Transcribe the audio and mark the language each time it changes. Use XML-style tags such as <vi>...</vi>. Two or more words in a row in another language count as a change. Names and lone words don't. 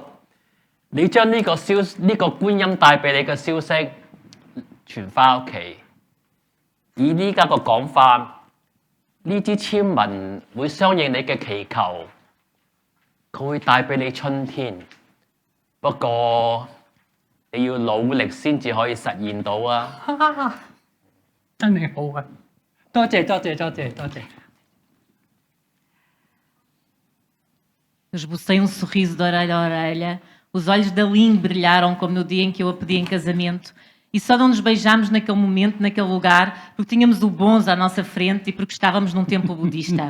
<yue>你將呢個觀音帶俾你嘅消息傳翻屋企，以呢家個講法，呢支簽文會相應你嘅祈求，佢會帶俾你春天。不過你要努力先至可以實現到啊！真係好啊！多謝多謝多謝多謝。</yue> <pt>Eu esbocei um sorriso de orelha a orelha, os olhos da Lin brilharam como no dia em que eu a pedi em casamento, e só não nos beijámos naquele momento, naquele lugar, porque tínhamos o Bonzo à nossa frente e porque estávamos num templo budista.</pt>